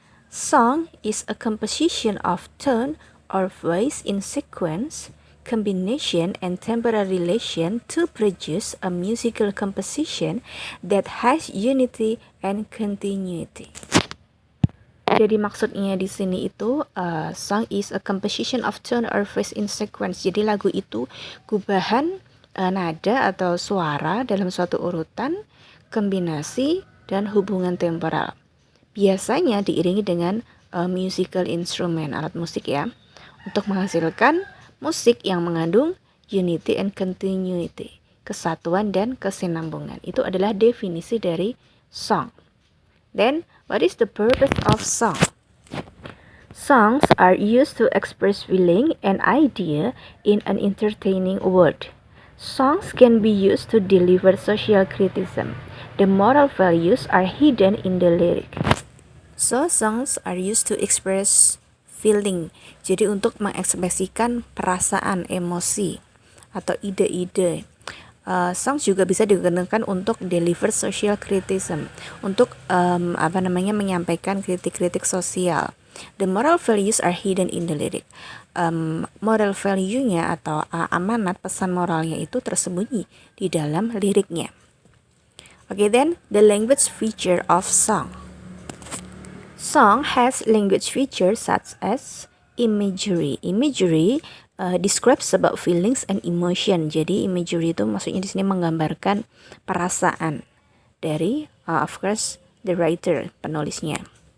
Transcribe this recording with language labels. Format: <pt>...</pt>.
<en>Song is a composition of tone or voice in sequence, combination, and temporal relation to produce a musical composition that has unity and continuity.</en> <id>Jadi maksudnya di sini itu</id> <en>song is a composition of tone or voice in sequence.</en> <id>Jadi lagu itu gubahan nada atau suara dalam suatu urutan, kombinasi dan hubungan temporal. Biasanya diiringi dengan</id> <en>musical instrument,</en> <id>alat musik ya, untuk menghasilkan musik yang mengandung</id> <en>unity and continuity,</en> <id>kesatuan dan kesinambungan. Itu adalah definisi dari song.</id> <en>Then, what is the purpose of song? Songs are used to express feeling and idea in an entertaining word. Songs can be used to deliver social criticism. The moral values are hidden in the lyric. So, songs are used to express feeling.</en> <id>Jadi untuk mengekspresikan perasaan, emosi, atau ide-ide. Songs juga bisa digunakan untuk</id> <en>deliver social criticism,</en> <id>untuk menyampaikan kritik-kritik sosial.</id> <en>The moral values are hidden in the lyric.</en> <id>Moral value-nya atau amanat pesan moralnya itu tersembunyi di dalam liriknya.</id> <en>Okay, then the language feature of song. Song has language features such as imagery. Imagery describes about feelings and emotion.</en> <id>Jadi imagery itu maksudnya di sini menggambarkan perasaan dari</id> <en>of course the writer,</en> <id>penulisnya.</id>